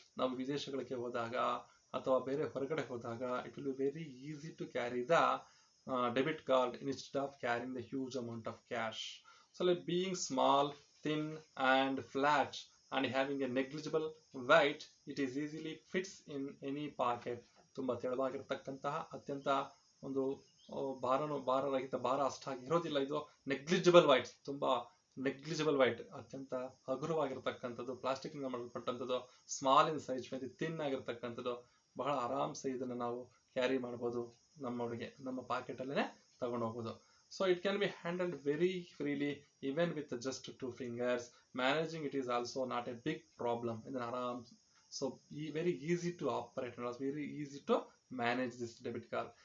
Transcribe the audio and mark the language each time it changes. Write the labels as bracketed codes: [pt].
[kn] ನಾವು ವಿದೇಶಗಳಿಗೆ ಹೋದಾಗ ಅಥವಾ ಬೇರೆ ಹೊರಗಡೆ ಹೋದಾಗ [en] it will be very easy to carry the debit card instead of carrying the huge amount of cash. So like being small, thin and flat and having a negligible weight, it is easily fits in any pocket. [kn] ತುಂಬಾ ತೆಳುವಾಗಿರತಕ್ಕಂತಹ ಅತ್ಯಂತ ಒಂದು ಭಾರರಹಿತ, ಭಾರ ಅಷ್ಟಾಗಿ ಇರೋದಿಲ್ಲ. ಇದು negligible white, ತುಂಬಾ negligible white, ಅತ್ಯಂತ ಹಗುರವಾಗಿರ್ತಕ್ಕಂಥದ್ದು, plastic ನಿಂದ ಮಾಡಲ್ಪಟ್ಟಂಥದ್ದು, [en] small in size, [kn] ತಿನ್ ಆಗಿರ್ತಕ್ಕಂಥದ್ದು, ಬಹಳ ಆರಾಮ್ಸೆ ಇದನ್ನ ನಾವು ಕ್ಯಾರಿ ಮಾಡಬಹುದು, ನಮ್ಮ ಪಾಕೆಟ್ ಅಲ್ಲೇ ತಗೊಂಡು ಹೋಗ್ಬೋದು. [en] So it can be handled very freely even with just 2 fingers. Managing it is also not a big problem. So very easy to operate and also very easy to manage this debit card.